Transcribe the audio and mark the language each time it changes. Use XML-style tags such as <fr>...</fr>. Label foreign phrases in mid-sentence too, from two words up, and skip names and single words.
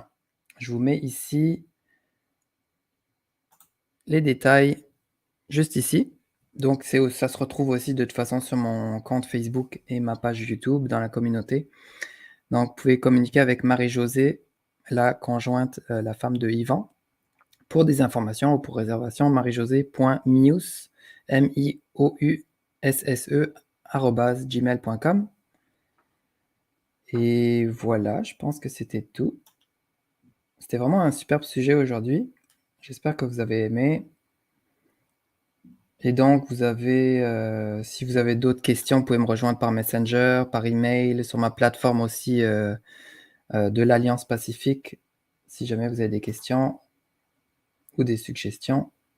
<fr>Je vous mets ici les détails juste ici. Donc ça se retrouve aussi de toute façon sur mon compte Facebook et ma page YouTube dans la communauté. Donc vous pouvez communiquer avec Marie-Josée, la conjointe, la femme de Yvan. Pour des informations ou pour réservation, mariejosé.mious, M-I-O-U-S-S-E, @gmail.com. Et voilà, je pense que c'était tout. C'était vraiment un superbe sujet aujourd'hui. J'espère que vous avez aimé. Et donc, si vous avez d'autres questions, vous pouvez me rejoindre par Messenger, par email, sur ma plateforme aussi de l'Alliance Pacifique, si jamais vous avez des questions ou des suggestions.</fr>